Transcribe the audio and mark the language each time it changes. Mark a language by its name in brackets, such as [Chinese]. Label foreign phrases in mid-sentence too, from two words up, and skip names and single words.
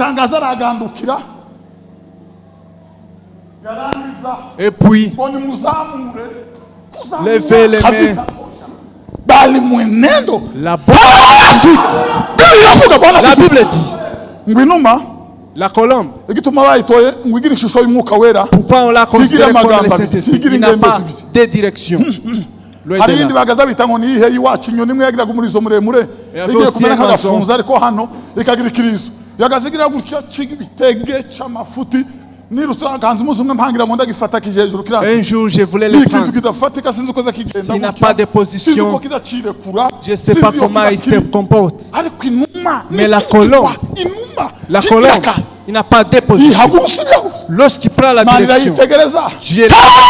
[French] Et puis, levez les mains. La bonne conduite. La Bible dit, la colombe, pourquoi on l'a considéré comme le Saint-Esprit? Il n'a pas de direction. [Kinyarwanda] hari ibindi bagaza bita ngo ni ihe iwacu, inyoni imwe yagiraga umurizo muremure igiye kumera nk'agafunza ariko hano ikagira ikirizo, yagazigira gutya cy'ibitege cy'amafuti. [French] Un jour, je voulais le prendre. Il n'a pas de position. Je ne sais pas comment il se comporte. Mais la colombe, il n'a pas de position. Lorsqu'il prend la direction, Dieu l'a.